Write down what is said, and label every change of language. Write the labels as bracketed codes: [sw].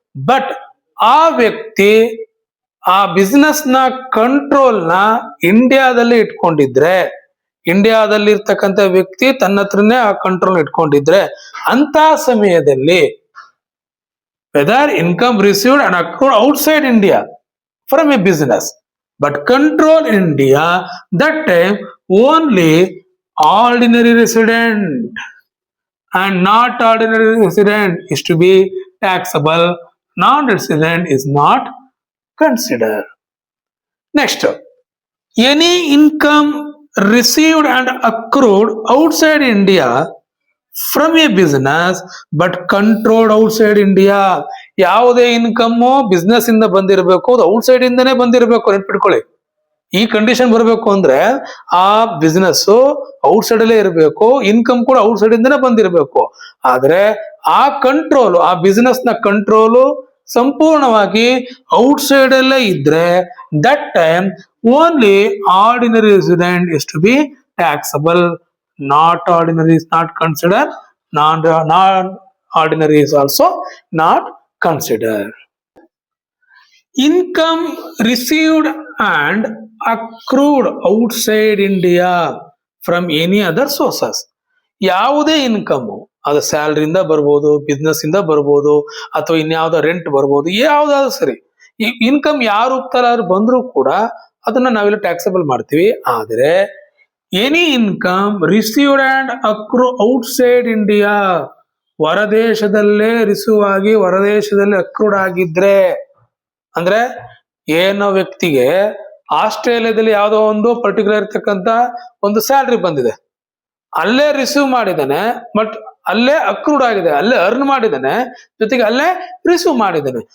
[kn] But ಆ ವ್ಯಕ್ತಿ ಆ ಬಿಸ್ನೆಸ್ ನ ಕಂಟ್ರೋಲ್ ನ ಇಂಡಿಯಾದಲ್ಲಿ ಇಟ್ಕೊಂಡಿದ್ರೆ, ಇಂಡಿಯಾದಲ್ಲಿ ಇರ್ತಕ್ಕಂಥ ವ್ಯಕ್ತಿ ತನ್ನ ಹತ್ರನೇ ಆ ಕಂಟ್ರೋಲ್ ಇಟ್ಕೊಂಡಿದ್ರೆ, ಅಂತ ಸಮಯದಲ್ಲಿ weather income received and accrued outside India from A business but control India, that time only ordinary resident and not ordinary resident is to be taxable. [en] Non-resident is not considered. Next, any income received and accrued outside India from a business but controlled outside India. [kn] ಯಾವುದೇ income business ಇಂದ ಬಂದಿರಬೇಕು, ಅದು outside ಇಂದನೇ ಬಂದಿರಬೇಕು. ನೆನ್ಪಿಟ್ಕೊಳ್ಳಿ, ಈ condition ಬರಬೇಕು ಅಂದ್ರೆ ಆ ಬಿಸ್ನೆಸ್ ಔಟ್ಸೈಡ್ ಅಲ್ಲೇ ಇರಬೇಕು, ಇನ್ಕಮ್ ಕೂಡ ಔಟ್ಸೈಡ್ ಇಂದನೇ ಬಂದಿರಬೇಕು. ಆದ್ರೆ ಆ ಕಂಟ್ರೋಲ್, ಆ ಬಿಸ್ನೆಸ್ ನ ಕಂಟ್ರೋಲು ಸಂಪೂರ್ಣವಾಗಿ ಔಟ್ಸೈಡ್ ಅಲ್ಲೇ ಇದ್ರೆ, that time only ordinary resident is to B taxable. [en] Not ordinary is not considered. Non-ordinary is also not considered. Income received and accrued outside India from any other sources. [kn] ಯಾವುದೇ income, ಅದು ಸ್ಯಾಲರಿಯಿಂದ ಬರ್ಬೋದು, business ಇಂದ ಬರ್ಬೋದು, ಅಥವಾ ಇನ್ಯಾವುದೋ rent ಬರ್ಬೋದು, ಯಾವ್ದಾದ್ರು ಸರಿ, ಈ ಇನ್ಕಮ್ ಯಾರು ರೂಪದಲ್ಲಿ ಬಂದ್ರು ಕೂಡ ಅದನ್ನ ನಾವೆಲ್ಲ ಟ್ಯಾಕ್ಸಬಲ್ ಮಾಡ್ತೀವಿ. ಆದ್ರೆ any income received and ಅಕ್ರೂ outside India, ಹೊರದೇಶದಲ್ಲೇ receive ಆಗಿ ಹೊರದೇಶದಲ್ಲಿ ಅಕ್ರೂಡ್ ಆಗಿದ್ರೆ, ಅಂದ್ರೆ ಏನೋ ವ್ಯಕ್ತಿಗೆ ಆಸ್ಟ್ರೇಲಿಯಾದಲ್ಲಿ ಯಾವುದೋ ಒಂದು ಪರ್ಟಿಕ್ಯುಲರ್ ಇರ್ತಕ್ಕಂತ ಒಂದು ಸ್ಯಾಲ್ರಿ ಬಂದಿದೆ, ಅಲ್ಲೇ ರಿಸೀವ್ ಮಾಡಿದ್ದಾನೆ, ಬಟ್ ಅಲ್ಲೇ ಅಕ್ರೂಡ್ ಆಗಿದೆ, ಅಲ್ಲೇ ಅರ್ನ್ ಮಾಡಿದ್ದಾನೆ, ಜೊತೆಗೆ ಅಲ್ಲೇ ರಿಸೀವ್ ಮಾಡಿದ್ದಾನೆ.